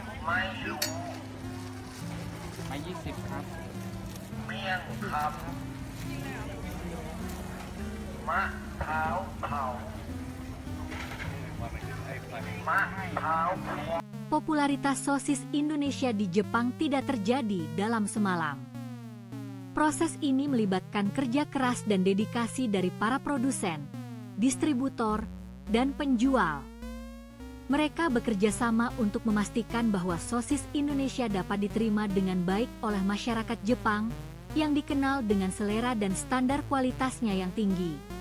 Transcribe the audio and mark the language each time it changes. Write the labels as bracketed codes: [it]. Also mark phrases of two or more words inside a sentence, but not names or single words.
[th] ไม่รู้ ไม้20 ครับ เมี่ยงคำมะพร้าวเผามะพร้าวพวง [id] Popularitas sosis Indonesia di Jepang tidak terjadi dalam semalam. Proses ini melibatkan kerja keras dan dedikasi dari para produsen, distributor, dan penjual. Mereka bekerja sama untuk memastikan bahwa sosis Indonesia dapat diterima dengan baik oleh masyarakat Jepang yang dikenal dengan selera dan standar kualitasnya yang tinggi.